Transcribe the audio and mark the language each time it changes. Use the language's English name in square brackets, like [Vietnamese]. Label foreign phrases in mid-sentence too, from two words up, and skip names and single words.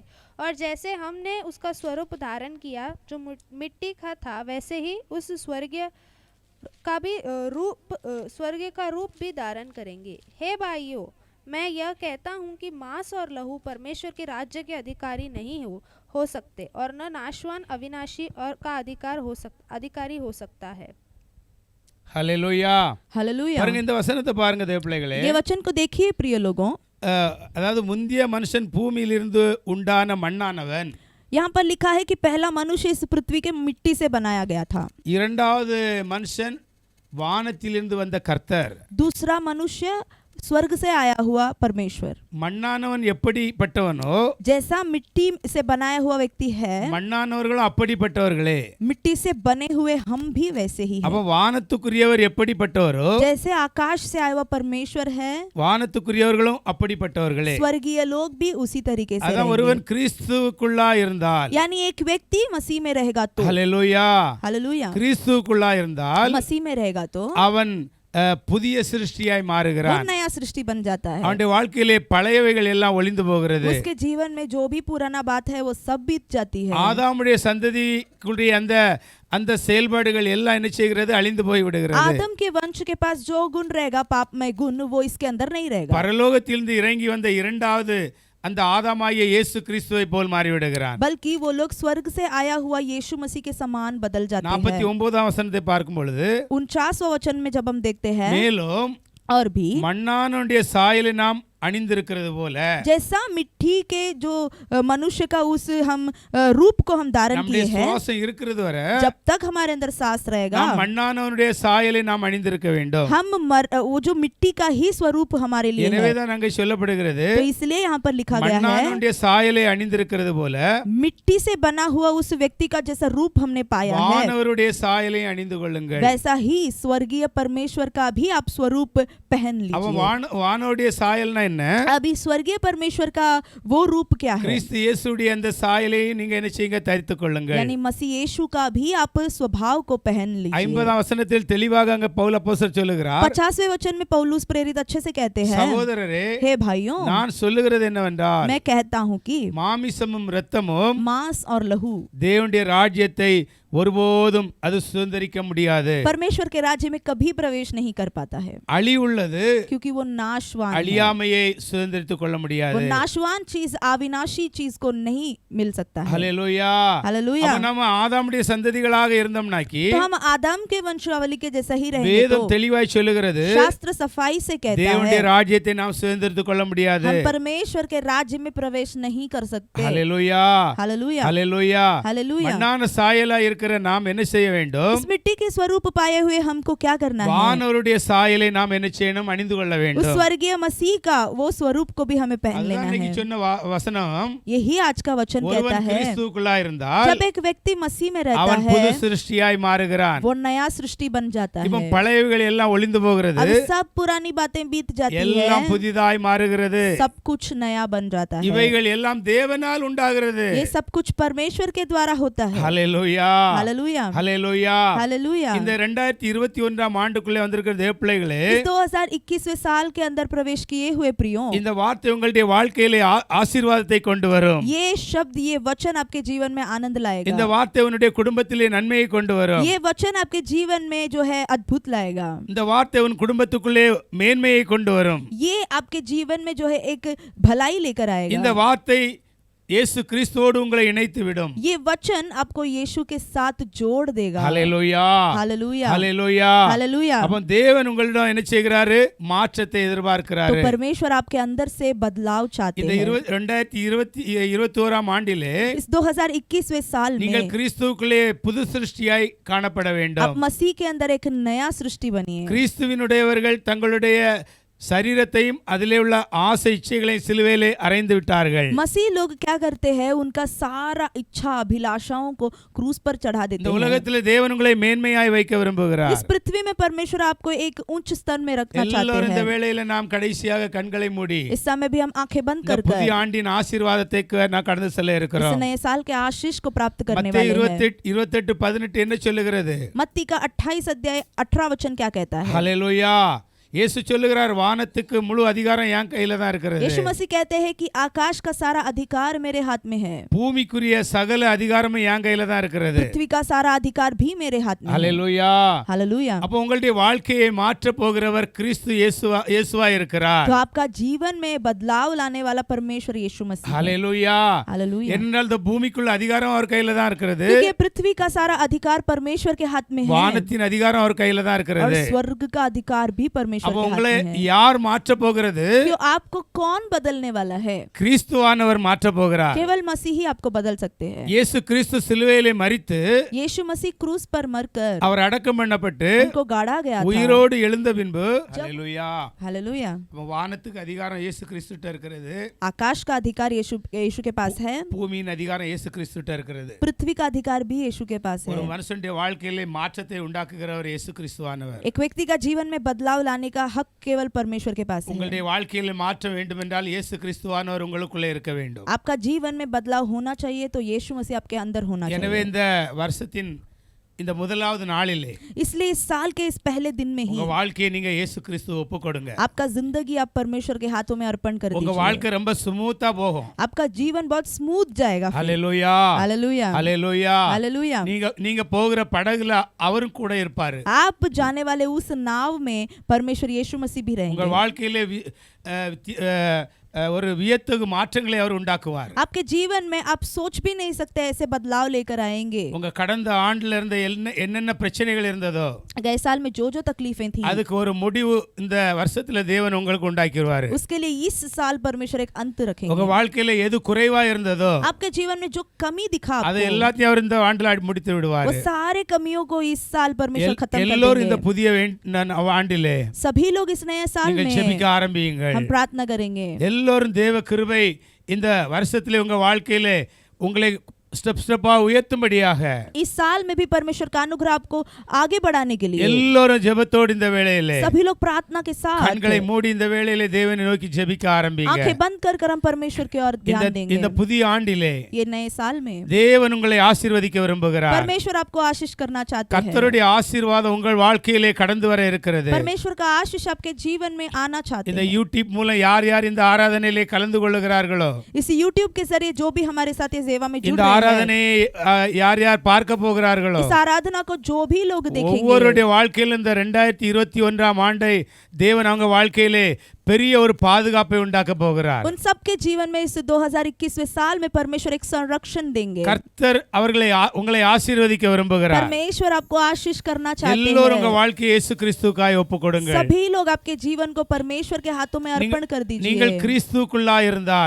[Hindi] और जैसे हमने उसका स्वरूप धारण किया जो मिट्टी का था, वैसे ही उस स्वर्गीय का रूप भी धारण करेंगे। हे भाइयों, मैं यह कहता हूँ कि मांस और लहू परमेश्वर के राज्य के अधिकारी नहीं हो सकते, और न नाशवान अविनाशी और का अधिकारी हो सकता है। [Tamil] ஹல்லேலூயா. [Hindi] हालेलुया। [Tamil] பாருங்க இந்த வசனத்தை பாருங்க தேவ பிள்ளைகளே. [Hindi] ये वचन को देखिए प्रिय लोगों। [Tamil] அதாவது முந்திய மனுஷன் பூமியிலிருந்து உண்டான மண்ணானவன். [Hindi] यहाँ पर लिखा है कि पहला मनुष्य इस पृथ्वी के मिट्टी से बनाया गया था। [Tamil] இரண்டாவது மனுஷன் வானத்திலிருந்து வந்த கர்த்தர். [Hindi] दूसरा मनुष्य स्वर्ग से आया हुआ परमेश्वर। [Tamil] மண்ணானவன் எப்படிப்பட்டவனோ [Hindi] जैसा मिट्टी से बनाया हुआ व्यक्ति है, [Tamil] மண்ணானவர்களும் அப்படிப்பட்டவர்களே. [Hindi] मिट्टी से बने हुए हम भी वैसे ही [Tamil] அப்ப [Hindi] हैं। [Tamil] வானத்துக்குரியவர் எப்படிப்பட்டவரோ [Hindi] जैसे आकाश से आया हुआ परमेश्वर है, [Tamil] வானத்துக்குரியவர்களும் அப்படிப்பட்டவர்களே. [Hindi] स्वर्गीय लोग भी उसी तरीके से [Tamil] அதான் ஒருவன் [Hindi] रहेंगे। [Tamil] கிறிஸ்துவுக்குள்ளா இருந்தால், [Hindi] यानी एक व्यक्ति मसीह में रहेगा तो, [Tamil] ஹல்லேலூயா, [Hindi] हालेलुया, [Tamil] கிறிஸ்துவுக்குள்ளா இருந்தால் [Hindi] मसीह में रहेगा तो [Tamil] அவன் புதிய சிருஷ்டியாய் [Hindi] वो [Tamil] மாறுகிறான். [Hindi] नया सृष्टि बन जाता है। [Tamil] அவனுடைய வாழ்க்கையிலே பழையவைகள் எல்லாம் ஒளிந்து போகிறது. [Hindi] उसके जीवन में जो भी पुराना बात है वो सब बीत जाती है। [Tamil] ஆதாமுடைய சந்ததிக்குரிய அந்த செயல்பாடுகள் எல்லாம் என்ன செய்கிறது? அழிந்து போய் விடுகிறது. [Hindi] आदम के वंश के पास जो गुण रहेगा, पापमय गुण, वो इसके अंदर नहीं रहेगा। [Tamil] பரலோகத்திலிருந்து இறங்கி வந்த இரண்டாவது அந்த ஆதாமாகிய இயேசு கிறிஸ்துவை போல் மாறிவிடுகிறான். [Hindi] बल्कि वो लोग स्वर्ग से आया हुआ यीशु मसीह के समान बदल जाते हैं। [Tamil] 49ஆம் வசனத்தை பார்க்கும் பொழுது [Hindi] 49वां वचन में जब हम देखते हैं, [Tamil] மேலும் [Hindi] और भी [Tamil] மண்ணானுடைய சாயலை நாம் அணிந்திருக்கிறது போல, [Hindi] जैसा मिट्टी के जो मनुष्य का उस हम रूप को हम धारण [Tamil] நம்முடைய [Hindi] किए हैं, [Tamil] சுவாசம் இருக்கிறது வரை [Hindi] जब तक हमारे अंदर सांस रहेगा, [Tamil] நாம் மண்ணானவனுடைய சாயலை நாம் அணிந்திருக்க வேண்டும். [Hindi] हम वो जो मिट्टी का ही स्वरूप हमारे लिए है। [Tamil] எனவேதான் அங்கே சொல்லப்படுகிறது, [Hindi] तो इसलिए यहाँ पर लिखा गया है, [Tamil] மண்ணானவனுடைய சாயலை அணிந்திருக்கிறது போல [Hindi] मिट्टी से बना हुआ उस व्यक्ति का जैसा रूप हमने पाया है, [Tamil] வானவருடைய சாயலை அணிந்து கொள்ளுங்கள். [Hindi] वैसा ही स्वर्गीय परमेश्वर का भी आप स्वरूप पहन [Tamil] அவன் [Hindi] लीजिए। [Tamil] வானவருடைய சாயல்னா என்ன? [Hindi] अभी स्वर्गीय परमेश्वर का वो रूप क्या है? [Tamil] கிறிஸ்து இயேசுடைய அந்த சாயலை நீங்க என்ன செய்யுங்க? தரித்துக் கொள்ளுங்கள். [Hindi] यानी मसीह यीशु का भी आप स्वभाव को पहन लीजिए। [Tamil] 50ஆம் வசனத்தில் தெளிவாக அங்க பவுல் அப்போஸ்தலர் சொல்லுகிறார், [Hindi] 50वें वचन में पौलुस प्रेरित अच्छे से कहते हैं, [Tamil] சகோதரரே, [Hindi] हे भाइयों, [Tamil] நான் சொல்லுகிறது என்னவென்றால், [Hindi] मैं कहता हूँ कि [Tamil] மாமிசமும் இரத்தமும் [Hindi] मांस और लहू [Tamil] தேவனுடைய ராஜ்யத்தை ஒருபோதும் அது சுதந்திரிக்க முடியாது. [Hindi] परमेश्वर के राज्य में कभी प्रवेश नहीं कर पाता है, [Tamil] அழிவுள்ளது [Hindi] क्योंकि वो नाशवान है। [Tamil] அழியாமையை சுதந்திரித்துக் கொள்ள [Hindi] वो [Tamil] முடியாது. [Hindi] नाशवान चीज अविनाशी चीज को नहीं मिल सकता है। [Tamil] ஹல்லேலூயா. [Hindi] हालेलुया। [Tamil] அப்ப நம்ம ஆதாமுடைய சந்ததிகளாக இருந்தோம்னாக்கி [Hindi] तो हम आदम के वंशावली के जैसा ही रहेंगे [Tamil] வேதம் [Hindi] तो [Tamil] தெளிவாய் சொல்லுகிறது [Hindi] शास्त्र सफाई से कहता [Tamil] தேவனுடைய [Hindi] है [Tamil] ராஜ்யத்தை நாம் சுதந்திரித்துக் கொள்ள முடியாது. [Hindi] हम परमेश्वर के राज्य में प्रवेश नहीं कर सकते। [Tamil] ஹல்லேலூயா. [Hindi] हालेलुया, [Tamil] ஹல்லேலூயா. [Hindi] हालेलुया। [Tamil] மண்ணான சாயலா இருக்கிற நாம் என்ன செய்ய வேண்டும்? [Hindi] इस मिट्टी के स्वरूप पाए हुए हमको क्या करना है? [Tamil] வானவருடைய சாயலை நாம் என்ன செய்யணும்? அணிந்து கொள்ள [Hindi] उस [Tamil] வேண்டும். [Hindi] स्वर्गीय मसीह का वो स्वरूप को भी हमें पहन [Tamil] அதுதான் [Hindi] लेना [Tamil] இன்னைக்கு [Hindi] है। [Tamil] சொன்ன வசனம். [Hindi] यही आज का वचन कहता [Tamil] ஒருவன் [Hindi] है, [Tamil] கிறிஸ்துவுக்குள்ளா இருந்தால் [Hindi] जब एक व्यक्ति मसीह में रहता [Tamil] அவன் புது [Hindi] है [Tamil] சிருஷ்டியாய் மாறுகிறான். [Hindi] वो नया सृष्टि बन जाता [Tamil] இப்போ [Hindi] है। [Tamil] பழையவைகள் எல்லாம் ஒளிந்து போகிறது, [Hindi] अब सब पुरानी बातें बीत जाती [Tamil] எல்லாம் [Hindi] है, [Tamil] புதிதாய் மாறுகிறது. [Hindi] सब कुछ नया बन जाता है। [Tamil] இவைகள் எல்லாம் தேவனால் உண்டாகிறது. [Hindi] ये सब कुछ परमेश्वर के द्वारा होता है। [Tamil] ஹல்லேலூயா. [Hindi] हालेलुया, [Tamil] ஹல்லேலூயா. [Hindi] हालेलुया। [Tamil] இந்த 2021ஆம் ஆண்டுக்குள்ளே வந்திருக்கிற தேவப்பிள்ளைகளே, [Hindi] इस 2021वें साल के अंदर प्रवेश किए हुए प्रियों, [Tamil] இந்த வார்த்தை உங்களுடைய வாழ்க்கையிலே ஆசீர்வாதத்தை கொண்டு வரும். [Hindi] ये शब्द, ये वचन आपके जीवन में आनंद [Tamil] இந்த [Hindi] लाएगा। [Tamil] வார்த்தை உன்னுடைய குடும்பத்திலே நன்மையை கொண்டு வரும். [Hindi] ये वचन आपके जीवन में जो है अद्भुत लाएगा। [Tamil] இந்த வார்த்தை உன் குடும்பத்துக்குள்ளே மேன்மையை கொண்டு வரும். [Hindi] ये आपके जीवन में जो है एक भलाई लेकर [Tamil] இந்த [Hindi] आएगा। [Tamil] வார்த்தை இயேசு கிறிஸ்துவோடு உங்களை இணைத்து விடும். [Hindi] ये वचन आपको यीशु के साथ जोड़ देगा। [Tamil] ஹல்லேலூயா. [Hindi] हालेलुया, [Tamil] ஹல்லேலூயா. [Hindi] हालेलुया। [Tamil] அப்ப தேவன் உங்களிடம் என்ன செய்கிறாரு? மாற்றத்தை [Hindi] तो [Tamil] எதிர்பார்க்கிறாரு. [Hindi] परमेश्वर आपके अंदर से बदलाव चाहते [Tamil] இந்த [Hindi] हैं। [Tamil] 2021ஆம் ஆண்டிலே [Hindi] इस 2021वें साल [Tamil] நீங்கள் [Hindi] में [Tamil] கிறிஸ்துவுக்குள்ளே புது சிருஷ்டியாய் காணப்பட [Hindi] आप [Tamil] வேண்டும். [Hindi] मसीह के अंदर एक नया सृष्टि बनिए। [Tamil] கிறிஸ்துவினுடையவர்கள் தங்களுடைய சரீரத்தையும் அதிலே உள்ள ஆசை இச்சைகளையும் சிலுவையிலே அறைந்து விட்டார்கள். [Hindi] मसीह लोग क्या करते हैं? उनका सारा इच्छा अभिलाषाओं को क्रूस पर चढ़ा [Tamil] இந்த [Hindi] देते हैं। [Tamil] உலகத்திலே தேவன் உங்களை மேன்மையாய் வைக்க விரும்புகிறார். [Hindi] इस पृथ्वी में परमेश्वर आपको एक उच्च स्तर में रखना [Tamil] எல்லாரும் [Hindi] चाहते [Tamil] இந்த [Hindi] हैं। [Tamil] வேளையில நாம் கடைசியாக கண்களை மூடி [Hindi] इस समय भी हम आंखें बंद [Tamil] இந்த [Hindi] कर [Tamil] புதிய ஆண்டின் ஆசீர்வாதத்தை நான் கடந்து செல்ல [Hindi] इस [Tamil] இருக்கிறோம். [Hindi] नए साल के आशीष को प्राप्त करने [Tamil] மத்தேயு [Hindi] वाले हैं। [Tamil] 28:18 என்ன சொல்லுகிறது? [Hindi] मत्ती का 28 अध्याय 18 वचन क्या कहता है? [Tamil] ஹல்லேலூயா. இயேசு சொல்லுகிறார், வானத்துக்கு முழு அதிகாரம் என் கையில தான் இருக்கிறது. [Hindi] यीशु मसीह कहते हैं कि आकाश का सारा अधिकार मेरे हाथ में है, [Tamil] பூமிக்குரிய சகல அதிகாரமும் என் கையில தான் இருக்கிறது. [Hindi] पृथ्वी का सारा अधिकार भी मेरे हाथ में है। [Tamil] ஹல்லேலூயா. [Hindi] हालेलुया। [Tamil] அப்ப உங்களுடைய வாழ்க்கையை மாற்ற போகிறவர் கிறிஸ்து இயேசுவா இருக்கிறார். [Hindi] तो आपका जीवन में बदलाव लाने वाला परमेश्वर यीशु मसीह है। [Tamil] ஹல்லேலூயா. [Hindi] हालेलुया। [Tamil] ஏனென்றால் இந்த பூமிக்குள்ள அதிகாரம் அவர் கையில தான் இருக்கிறது. [Hindi] क्योंकि पृथ्वी का सारा अधिकार परमेश्वर के हाथ में है [Tamil] வானத்தின் அதிகாரம் அவர் கையில தான் [Hindi] और [Tamil] இருக்கிறது. [Hindi] स्वर्ग का अधिकार भी परमेश्वर [Tamil] அப்ப [Hindi] के हाथ [Tamil] உங்களை [Hindi] में है। [Tamil] யார் மாற்ற போகிறது? [Hindi] तो आपको कौन बदलने वाला है? [Tamil] கிறிஸ்துவானவர் மாற்ற போகிறார். [Hindi] केवल मसीह ही आपको बदल सकते हैं। [Tamil] இயேசு கிறிஸ்து சிலுவையிலே மரித்து [Hindi] यीशु मसीह क्रूस पर मरकर [Tamil] அவர் अடக்கம் பண்ணப்பட்டு [Hindi] उनको गाड़ा गया था। [Tamil] உயிரோடு எழுந்த பின்பு ஹல்லேலூயா. [Hindi] हालेलुया। [Tamil] அப்ப வானத்துக்கு அதிகாரம் இயேசு கிறிஸ்துட்ட இருக்கிறது. [Hindi] आकाश का अधिकार यीशु के पास है, [Tamil] பூமியின் அதிகாரம் இயேசு கிறிஸ்துட்ட இருக்கிறது. [Hindi] पृथ्वी का अधिकार भी यीशु के पास [Tamil] ஒரு [Hindi] है। [Tamil] மனுஷனுடைய வாழ்க்கையிலே மாற்றத்தை உண்டாக்குகிறவர் இயேசு கிறிஸ்துவானவர். [Hindi] एक व्यक्ति का जीवन में बदलाव लाने का हक केवल परमेश्वर के पास है। [Tamil] உங்களுடைய வாழ்க்கையிலே மாற்றம் வேண்டும் என்றால் இயேசு கிறிஸ்துவானவர் உங்களுக்குள்ளே இருக்க வேண்டும். [Hindi] आपका जीवन में बदलाव होना चाहिए तो यीशु मसीह आपके अंदर होना [Tamil] எனவே [Hindi] चाहिए। [Tamil] இந்த வருஷத்தின் இந்த முதலாவது நாளிலே [Hindi] इसलिए इस साल के इस पहले दिन में ही [Tamil] உங்க வாழ்க்கையை நீங்க இயேசு கிறிஸ்துவை ஒப்புக்கொடுங்க. [Hindi] आपका जिंदगी आप परमेश्वर के हाथों में अर्पण कर [Tamil] உங்க [Hindi] दीजिए। [Tamil] வாழ்க்கை ரொம்ப ஸ்மூத்தா போகும். [Hindi] आपका जीवन बहुत स्मूथ जाएगा। [Tamil] ஹல்லேலூயா. [Hindi] हालेलुया, [Tamil] ஹல்லேலூயா. [Hindi] हालेलुया। [Tamil] நீங்க போகிற படகுல அவரும் கூட இருப்பாரு. [Hindi] आप जाने वाले उस नाव में परमेश्वर यीशु मसीह भी [Tamil] உங்க [Hindi] रहेंगे। [Tamil] வாழ்க்கையிலே ஒரு வியத்தகு மாற்றங்களை அவர் உண்டாக்குவார். [Hindi] आपके जीवन में आप सोच भी नहीं सकते ऐसे बदलाव लेकर आएंगे। [Tamil] உங்க கடந்த ஆண்டுல இருந்த என்னென்ன பிரச்சனைகள் இருந்ததோ [Hindi] गए साल में जो जो तकलीफें थी [Tamil] அதுக்கு ஒரு முடிவு இந்த வருஷத்துல தேவன் உங்களுக்கு உண்டாக்கிடுவாரு. [Hindi] उसके लिए इस साल परमेश्वर एक अंत [Tamil] உங்க [Hindi] रखेंगे। [Tamil] வாழ்க்கையில எது குறைவா இருந்ததோ [Hindi] आपके जीवन में जो कमी दिखा [Tamil] அது [Hindi] आपको, [Tamil] எல்லாத்தையும் அவர் இந்த ஆண்டுல முடித்து [Hindi] वो [Tamil] விடுவாரு. [Hindi] सारे कमियों को इस साल परमेश्वर खत्म कर [Tamil] எல்லோரும் இந்த [Hindi] देंगे। [Tamil] புதிய ஆண்டிலே [Hindi] सभी लोग इस नए साल [Tamil] நீங்கள் ஜெபிக்க [Hindi] में [Tamil] ஆரம்பியுங்கள். [Hindi] हम प्रार्थना करेंगे। [Tamil] எல்லோரும் தேவ கிருபை இந்த வருஷத்திலே உங்க வாழ்க்கையிலே உங்களை [English] step stepa [Tamil] உயர்த்தும்படியாக [Hindi] इस साल में भी परमेश्वर का अनुग्रह आपको आगे बढ़ाने के लिए [Tamil] எல்லோரும் ஜெபத்தோடு இந்த வேளையிலே [Hindi] सभी लोग प्रार्थना के साथ [Tamil] கண்களை மூடி இந்த வேளையிலே தேவனை நோக்கி ஜெபிக்க ஆரம்பிங்க. [Hindi] आंखें बंद कर हम परमेश्वर की ओर ध्यान देंगे। [Tamil] இந்த புதிய ஆண்டிலே [Hindi] ये नए साल में [Tamil] தேவன் உங்களை ஆசீர்வதிக்க விரும்புகிறார். [Hindi] परमेश्वर आपको आशीष करना चाहते हैं। [Tamil] கர்த்தருடைய ஆசீர்வாதம் உங்கள் வாழ்க்கையிலே கடந்து வர இருக்கிறது. [Hindi] परमेश्वर का आशीष आपके जीवन में आना चाहते [Tamil] இந்த [Hindi] हैं। [Tamil] யூடியூப் மூலம் யார் யார் இந்த ஆராதனையிலே கலந்து கொள்ளுகிறார்களோ [Hindi] इस YouTube के जरिए जो भी हमारे साथ ये सेवा में जुड़ [Tamil] இந்த [Hindi] रहे [Tamil] ஆராதனையை யார் யார் பார்க்க போகிறார்களோ [Hindi] इस आराधना को जो भी लोग देखेंगे, [Tamil] ஒவ்வொருடைய வாழ்க்கையில இந்த 2021ஆம் ஆண்டை தேவன் அவங்க வாழ்க்கையிலே பெரிய ஒரு பாதுகாப்பை உண்டாக்க போகிறார். [Hindi] उन सबके जीवन में इस 2021वें साल में परमेश्वर एक संरक्षण देंगे. [Tamil] கர்த்தர் உங்களை ஆசீர்வதிக்க விரும்புகிறார். [Hindi] परमेश्वर आपको आशीष करना चाहते हैं. [Tamil] எல்லோரும் உங்க வாழ்க்கையை இயேசு கிறிஸ்துவுக்காய் ஒப்புக்கொடுங்க. [Hindi] सभी लोग आपके जीवन को परमेश्वर के हाथों में अर्पण कर दीजिए. [Tamil] நீங்கள் கிறிஸ்துவுக்குள்ளாய் இருந்தால்,